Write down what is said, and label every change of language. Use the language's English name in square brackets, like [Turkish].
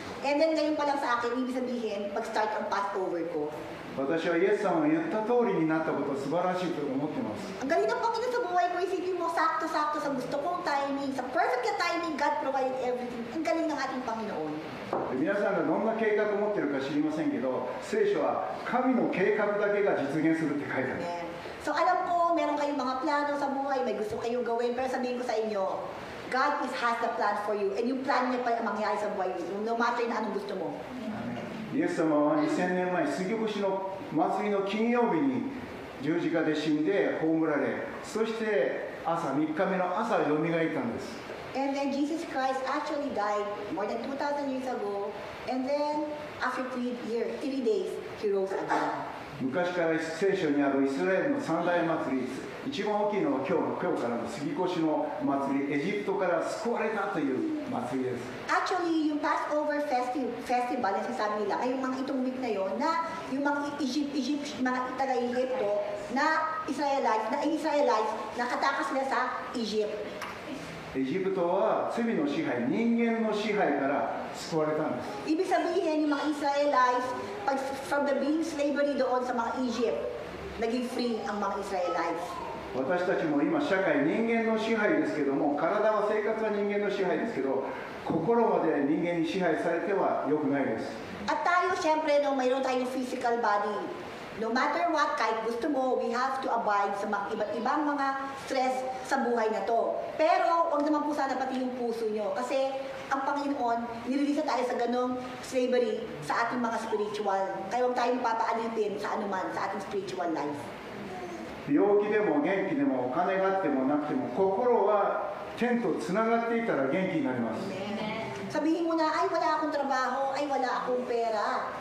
[Filipino] And then ngayon pa lang sa akin, ibig sabihin, pag-start ang Passover ko. [Japanese] 私はイエス様が言った通りになったことを素晴らしいと思っています。 [Filipino] Ang galing ng Panginoon sa buhay ko, isipin mo, sakto-sakto sa gusto kong timing, sa perfect na timing, [English] God provided everything. [Filipino] Ang galing ng ating Panginoon. [Japanese] 皆さんがどんな計画を持っているか知りませんけど、聖書は神の計画だけが実現するって書いてある。 [English] Amen. [Filipino] So alam ko, meron kayong mga plano sa buhay, may gusto kayong gawin, pero sabihin ko sa inyo, [English] God has the plan for you, [Filipino] and yung plan niya pa ang mangyayari sa buhay mo, no matter na anong gusto mo. [Japanese] イエス様は2000年前、杉越の祭りの金曜日に十字架で死んで葬られ、そして朝3日目の朝よみがえったんです。 [English] And then Jesus Christ actually died more than 2,000 years ago, and then after 3 days, He rose again. [Japanese] 昔から聖書にあるイスラエルの三大祭り、一番大きいのは今日からの杉越の祭り、エジプトから救われたという祭りです。 [Filipino] Actually, yung Passover festival na sinasabi nila, ay yung mga itong week na yon na yung mga mga taga-Egypto na Israelites, nakatakas sila sa Egypt. [Japanese] エジプトは罪の支配、人間の支配から救われたんです。 [Filipino] Ibig sabihin, yung mga Israelites, from the being slavery doon sa mga Egypt, naging free ang mga Israelites. [Japanese] 私たちも今社会人間の支配ですけども、体は生活は人間の支配ですけど、心まで人間に支配されては良くないです。 [Filipino] At tayo, syempre, no, mayroon tayong physical body. No matter what, kahit gusto mo, [English] we have to abide [Filipino] sa mga iba't ibang mga stress sa buhay na to. Pero, huwag naman po sana pati yung puso nyo. Kasi, ang Panginoon, nililisa tayo sa ganong slavery sa ating mga spiritual. Kaya huwag tayong papaalipin sa anuman, sa ating spiritual life. [Japanese] 病気でも元気でもお金があってもなくても心は天とつながっていたら元気になります。 [Filipino] Sabihin mo na, ay wala akong trabaho, ay wala akong pera.